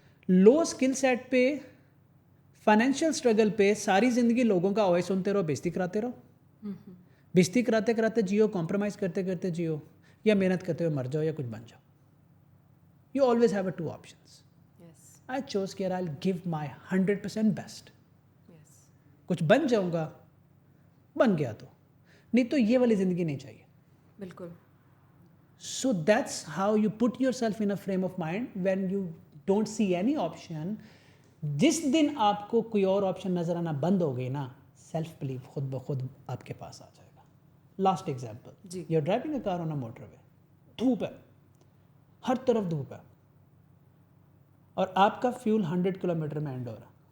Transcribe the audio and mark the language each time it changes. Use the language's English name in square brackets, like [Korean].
[Urdu] لو skill set پہ, financial struggle پہ ساری زندگی لوگوں کا اوائے سنتے رہو, بےزتی کراتے رہو, بےزتی کراتے کراتے جیو, کمپرومائز کرتے کرتے جیو, یا محنت کرتے ہوئے مر جاؤ یا کچھ بن جاؤ. [English] You always have a 2 options. I choose کہ I give my 100% best. [Urdu] کچھ بن جاؤں گا, بن گیا تو, نہیں تو یہ والی زندگی نہیں چاہیے. بالکل. [English] So that's how you put yourself in a frame of mind when you don't see any option. [Urdu] جس دن آپ کو کوئی اور آپشن نظر آنا بند ہو گئی نا, سیلف بلیف خود بخود آپ کے پاس آ جائے گا. [English] last example, you are driving a car on a motorway, [Urdu] دھوپ ہے, ہر طرف دھوپ ہے, اور آپ کا فیول 100 کلومیٹر میں اینڈ ہو رہا.